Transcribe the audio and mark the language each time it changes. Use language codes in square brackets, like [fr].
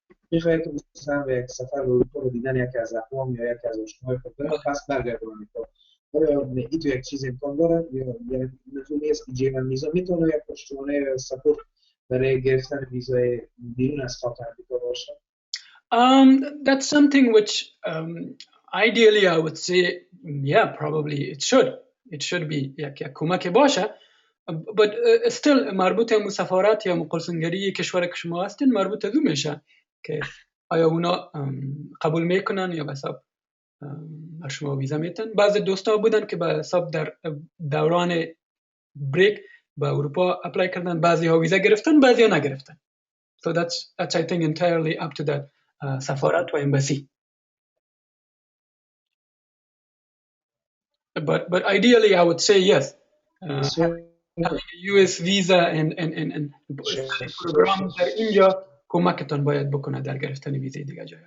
[fa] میخواد که مثلا به یک سفر به اروپا رو دیدن یکی از اقوام یا یکی از آشناهای خود بره پس برگرده آمریکا آیا این تو یک چیز امکان داره یا لزومی است که J1 ویزا میتونه یک پشتوانه سپورت برای گرفتن ویزای بیرون از خاک آمریکا باشه؟ [en] That's something which ideally I would say, yeah, probably it should be [fa] یک کمک باشه. [en] But still [fa] مربوط به سفارت یا مقلسنگری کشور که شما هستین مربوط از اون میشه که آیا اونا قبول میکنن یا به حساب بر شما ویزا میتن. بعضی دوستا بودن که به حساب در دوران بریک به اروپا اپلای کردن، بعضی ها ویزا گرفتن، بعضی ها نگرفتن. [en] So that's I think entirely up to that سفارت و embassy. But ideally I would say yes. having a US visa and program [fa] در اینجا کمکتون باید بکنه در گرفتن ویزای دیگه جای.